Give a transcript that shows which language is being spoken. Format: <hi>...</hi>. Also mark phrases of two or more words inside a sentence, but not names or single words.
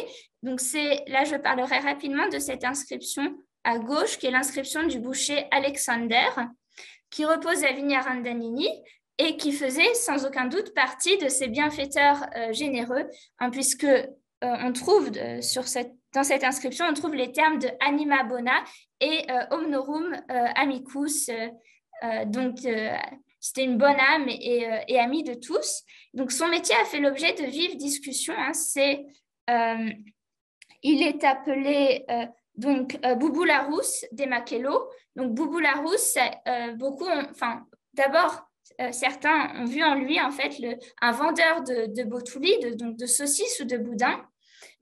<fr>Donc là je parlerai rapidement de cette inscription à gauche, qui est l'inscription du boucher Alexander, qui repose à Vignarandinini et qui faisait sans aucun doute partie de ces bienfaiteurs généreux, puisque on trouve dans cette inscription, on trouve les termes de</fr> <la>anima bona et omnorum amicus,</la> <fr>donc c'était une bonne âme et amie de tous. Donc son métier a fait l'objet de vives discussions. Il est appelé Boubou Larousse des Maquello. Donc Boubou Larousse, d'abord, certains ont vu en lui en fait un vendeur de botoulis, de saucisses ou de boudins.</fr>